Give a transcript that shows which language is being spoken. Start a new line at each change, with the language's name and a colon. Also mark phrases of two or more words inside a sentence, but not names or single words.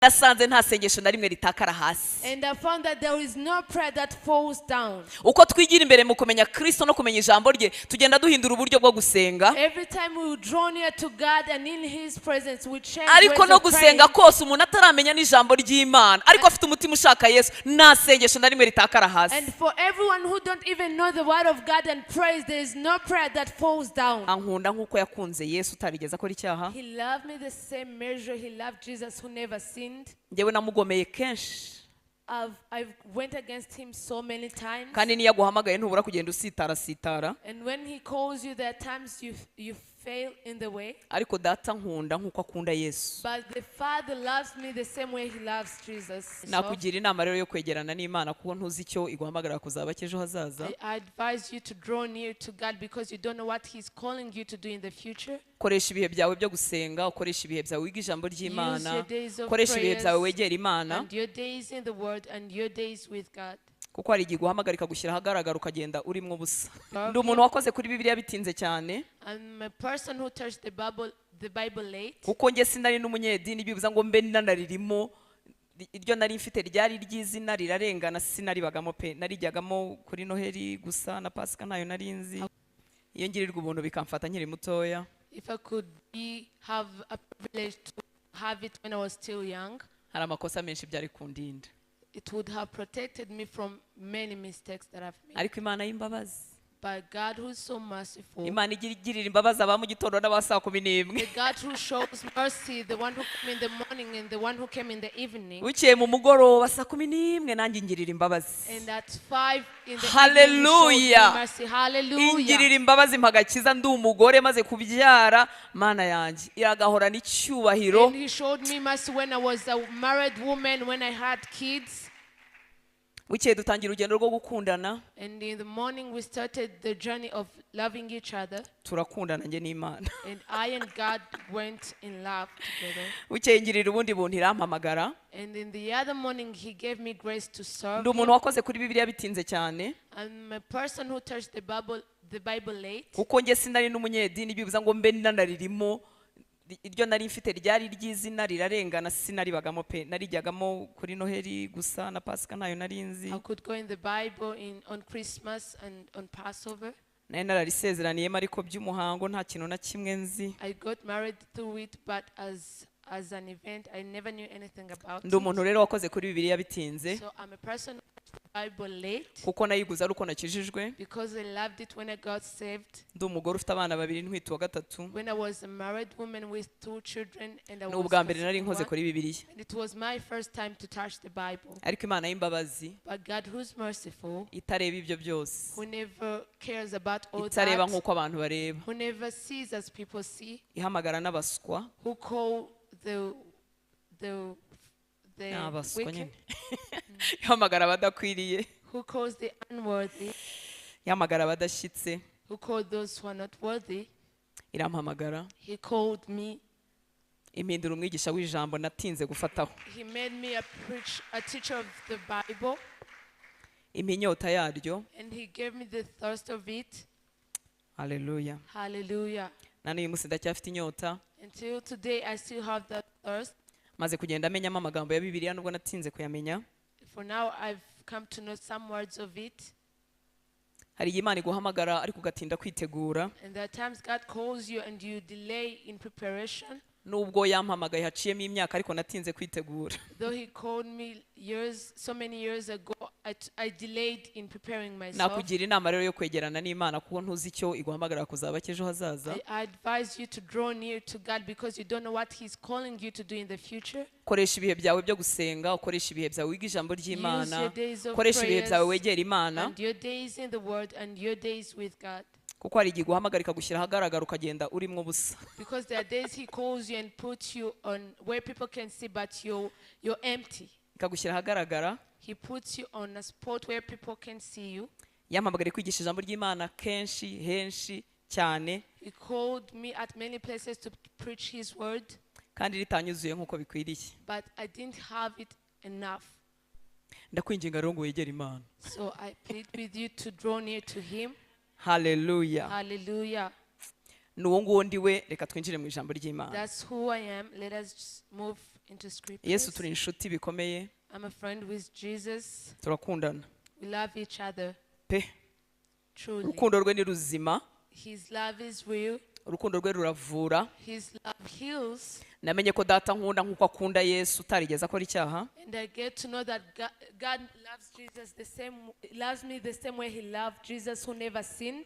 Kinyarwanda: nasanze nta sengesho na rimwe ritakara hasi.
English: And I found that there is no prayer that falls down.
Kinyarwanda: Uko twigira imbere mu kumenya Kristo no kumenya ijambo rye, tugenda duhindura uburyo bwo gusenga.
English: Every time we draw near to God and in His presence, we change
Kinyarwanda: ariko no gusenga kose umuntu ataramenya n'ijambo ry'Imana, ariko afite umutima ushaka Yesu, nta sengesho na rimwe ritakara hasi.
English: And for everyone who don't even know the word of God and praise, there is no prayer that falls down.
Kinyarwanda: Ankunda nkuko yakunze Yesu utarigeze akora icyaha.
English: He loved me the same measure he loved Jesus who never sinned.
Kinyarwanda: Njyewe namugomeye kenshi.
English: I've went against him so many times.
Kinyarwanda: Kandi niyo aguhamagaye ntubura kugenda usitara.
English: And when he calls you, there are times you fail in the way.
Kinyarwanda: Ariko data nkunda nkuko akunda Yesu.
English: But the Father loves me the same way he loves Jesus.
Kinyarwanda: Nakugira inama rero yo kwegerana n'Imana kuko ntuzi icyo iguhamagara kuzaba cy'ejo hazaza.
English: I advise you to draw near to God because you don't know what he's calling you to do in the future.
Kinyarwanda: Koresha ibihe byawe byo gusenga, ukoresha ibihe byawe wiga ijambo ry'Imana, koresha ibihe byawe wegera Imana.
English: And your days in the word and your days with God.
Kinyarwanda: Kuko hari igihe guhamagarika gushyira ahagaragara ukagenda urimo ubusa. Ndi umuntu wakoze kuri Bibiliya bitinze cyane.
English: I'm a person who touched the Bible late.
Kinyarwanda: Kuko nge sinari n'umunyedini bibuza ngo mbe nanaririmo. Iryo nari mfite ryari ry'izina rirarengana sinaribagamo pe. Narijyagamo kuri Noheli gusa na Pasika nayo narinzi. Iyo ngirirwa ubuntu bikamfata nkiri mutoya.
English: If I could have a privilege to have it when I was still young,
Kinyarwanda: hari amakosa menshi byari kundinda.
English: It would have protected me from many mistakes that I've made.
Kinyarwanda: Ariko Imana y'imbabazi.
English: But God who is so merciful.
Kinyarwanda: Imana igirira imbabazi aba mu gitondo n'abasa 11.
English: The God who shows mercy, the one who came in the morning and the one who came in the evening.
Kinyarwanda: Uciye mu mugoroba saa 11 nanjye ngirira imbabazi.
English: And at 5 in the Hallelujah. mercy. Hallelujah.
Kinyarwanda: Ingirira imbabazi mpagakiza ndi umugore maze kubyara Mana yanjye iragahora n'icyubahiro.
English: And he showed me mercy when I was a married woman, when I had kids.
Kinyarwanda: Uciye dutangira urugendo rwo gukundana.
English: And in the morning we started the journey of loving each other.
Kinyarwanda: Turakundana nge n'Imana.
English: And I and God went in love together.
Kinyarwanda: Uciye ngirira ubundi buntu irampamagara.
English: And in the other morning he gave me grace to serve.
Kinyarwanda: Ndi umuntu wakoze kuri Bibiliya bitinze cyane.
English: I'm a person who touched the Bible late.
Kinyarwanda: Kuko nge sinari n'umunyedini bibuza ngo mbe nanaririmo. Iryo nari mfite ryari ry'izina rirarengana sinaribagamo pe. Narijyagamo kuri Noheli gusa na Pasika nayo narinzi.
English: I could go in the Bible on Christmas and on Passover.
Kinyarwanda: Naye nararisezeraniye ariko by'umuhango nta kintu na kimwe nzi.
English: I got married through it, but as an event I never knew anything about it.
Kinyarwanda: Ndi umuntu rero wakoze kuri Bibiliya bitinze.
English: So I'm a person who touched the Bible late.
Kinyarwanda: Kuko nayiguza ari uko nakijijwe.
English: Because I loved it when I got saved.
Kinyarwanda: Ndi umugore ufite abana 2 ntwite wa gatatu.
English: When I was a married woman with 2 children and I was
Kinyarwanda: n'ubwa mbere nari nkoze kuri Bibiliya.
English: And it was my first time to touch the Bible.
Kinyarwanda: Ariko Imana y'imbabazi.
English: But God who's merciful.
Kinyarwanda: Itareba ibyo byose.
English: Who never cares about all that.
Kinyarwanda: Itareba nkuko abantu bareba.
English: Who never sees as people see.
Kinyarwanda: Ihamagara n'abaswa.
English: Who call the wicked.
Kinyarwanda: Ihamagara abadakwiriye.
English: Who calls the unworthy.
Kinyarwanda: Ihamagara abadashyitse.
English: Who called those who are not worthy.
Kinyarwanda: Irampamagara.
English: He called me.
Kinyarwanda: Impindura umwigisha w'ijambo natinze gufataho.
English: He made me a teacher of the Bible.
Kinyarwanda: Iminyota yaryo.
English: And he gave me the thirst of it.
Kinyarwanda: Hallelujah.
English: Hallelujah.
Kinyarwanda: Nani uyu munsi ndacyafite inyota.
English: Until today I still have that thirst.
Kinyarwanda: Maze kugenda amenyamo amagambo ya Bibiliya nubwo natinze kuyamenya.
English: For now I've come to know some words of it.
Kinyarwanda: Hari Imana iguhamagara ariko ugatinda kwitegura.
English: And there are times God calls you and you delay in preparation.
Kinyarwanda: Nubwo yampamagaye haciyemo imyaka ariko natinze kwitegura.
English: Though he called me so many years ago, I delayed in preparing myself.
Kinyarwanda: Nakugira inama rero yo kwegerana n'Imana kuko ntuzi icyo iguhamagara kuzaba cy'ejo hazaza.
English: I advise you to draw near to God because you don't know what he's calling you to do in the future.
Kinyarwanda: Koresha ibihe byawe byo gusenga, ukoresha ibihe byawe wiga ijambo ry'Imana, koresha ibihe byawe wegera Imana.
English: And your days in the word and your days with God.
Kinyarwanda: Kuko hari igihe guhamagarika gushyira ahagaragara ukagenda urimo ubusa.
English: Because there are days he calls you and puts you on where people can see but you're empty.
Kinyarwanda: Ikagushyira ahagaragara.
English: He puts you on a spot where people can see you.
Kinyarwanda: Yampamagariye kwigisha ijambo ry'Imana kenshi henshi cyane.
English: He called me at many places to preach his word.
Kinyarwanda: Kandi ritanyuzuye nkuko bikwiriye.
English: But I didn't have it enough.
Kinyarwanda: Ndakwinginga rero ngo wegere Imana.
English: So I plead with you to draw near to him.
Kinyarwanda: Hallelujah.
English: Hallelujah.
Kinyarwanda: Nuwo nguwo ndiwe reka twinjire mu ijambo ry'Imana.
English: That's who I am. Let us move into Yesu scriptures.
Kinyarwanda: turi inshuti bikomeye,
English: I'm a friend with Jesus.
Kinyarwanda: turakundana
English: We love each other
Kinyarwanda: pe.
English: truly.
Kinyarwanda: Urukundo rwe ni ruzima,
English: His love is real.
Kinyarwanda: urukundo rwe ruravura.
English: His love heals.
Kinyarwanda: Namenye ko data nkunda nk'uko akunda Yesu utarigeze akora icyaha.
English: And I get to know that God loves Jesus loves me the same way he loved Jesus who never sinned.